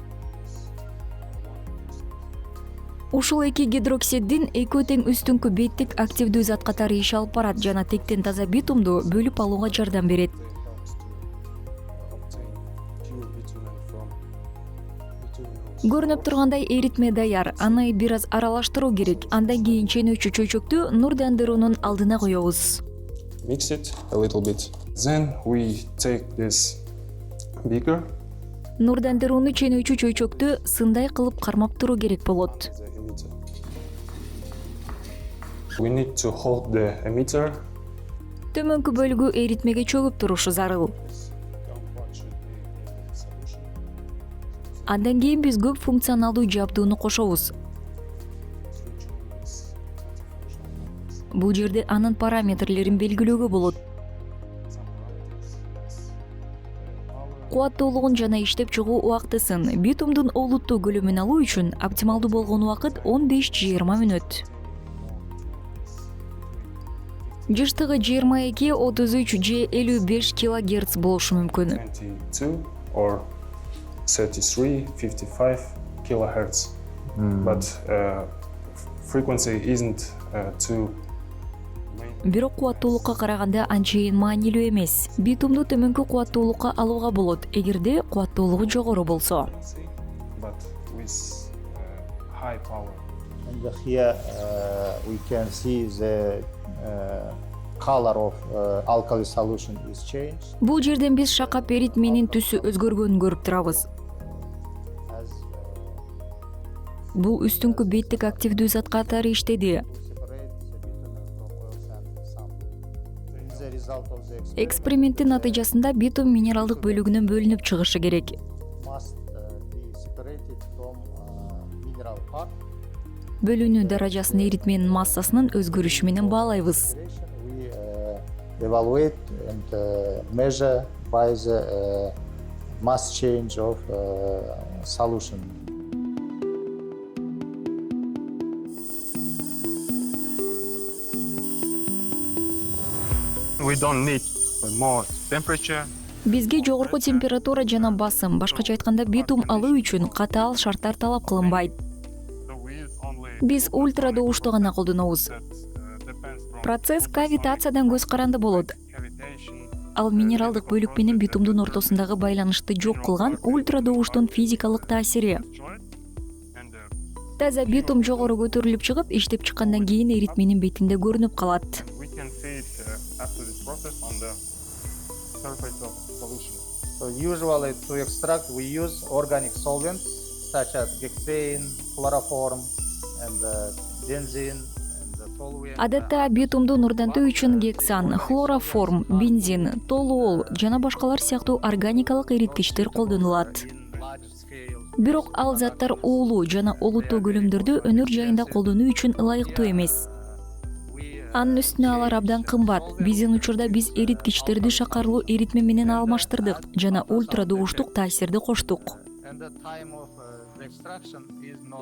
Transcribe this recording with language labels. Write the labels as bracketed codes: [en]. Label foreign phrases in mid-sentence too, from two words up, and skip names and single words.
[ky] Ушул эки гидроксиддин экөө тең үстүнкү беттик активдүү зат катары иш алып барат жана тектен таза битумду бөлүп алууга жардам берет. Көрүнүп тургандай эритме даяр. Аны бир аз аралаштыруу керек. Андан кийин ченөөчү чөйчөктү нурдандыруунун алдына коебуз. [en] Mix it a little bit. Then we take this beaker, [ky] Нурдандырууну ченөөчү чөйчөктү сындай кылып кармап туруу керек болот. [en] the emitter. We need to hold the emitter. [ky] Төмөнкү бөлүгү эритмеге чөгүп турушу зарыл. [en] Compound should be in the solution. [ky] Андан кийин биз көп функционалдуу жабдууну кошобуз. [en] Switch on this multifunctional buttons. [ky] Бул жерде анын параметрлерин белгилөөгө болот. [en] Some parameters as power, [ky] Кубаттуулугун жана иштеп чыгуу убактысын битумдун олуттуу көлөмүн алуу үчүн оптималдуу болгон убакыт 15-20 мүнөт. Жыштыгы 22-33 же 55 кГц болушу мүмкүн. [en] 22 or 33-55 kilohertz. But frequency isn't too main. [ky] Бирок кубаттуулукка караганда анчейин маанилүү эмес. Битумду төмөнкү кубаттуулукка алууга болот, эгерде кубаттуулугу жогору болсо. [en] But with high power. And here we can see the color of alkali solution is changed [ky] Бул жерден биз шакап эритменин түсү өзгөргөнүн көрүп турабыз. [en] as [ky] Бул үстүнкү беттик активдүү зат катары иштеди. [en] separate the bitumen from oil sand sample. As a result of the experiment, [ky] Эксперименттин натыйжасында битум минералдык бөлүгүнөн бөлүнүп чыгышы керек. [en] must be separated from mineral part. [ky] Бөлүнүү даражасын эритменин массасынын өзгөрүшү менен баалайбыз. [en] We evaluate and measure by the mass change of solution. We don't need more temperature. [ky] Бизге жогорку температура жана басым, башкача айтканда битум алуу үчүн катаал шарттар талап кылынбайт. [en] So we use only [ky] Биз ультрадоушту гана колдонобуз. [en] that depends from [ky] Процесс кавитациядан көз каранды болот. [en] cavitation. [ky] Ал минералдык бөлүк менен битумдун ортосундагы байланышты жок кылган ультрадоуштун физикалык таасири. [en] Joint and [ky] Таза битум жогору көтөрүлүп чыгып, иштеп чыккандан кийин эритменин бетинде көрүнүп калат. [en] we can see it after this process on the surface of solution. So usually to extract we use organic solvents such as hexane, chloroform, and benzene and toluene. [ky] Адатта битумду нурдантуу үчүн гексан, хлороформ, бензин, толуол жана башкалар сыяктуу органикалык эриткичтер колдонулат. [en] In large scale. [ky] Бирок ал заттар уулуу жана олуттуу көлөмдөрдү өнөр жайында колдонуу үчүн ылайыктуу эмес. Анын үстүнө алар абдан кымбат. Биздин учурда биз эриткичтерди шакарлуу эритме менен алмаштырдык жана ультрадоуштук таасирди коштук. [en] And the time of the extraction is not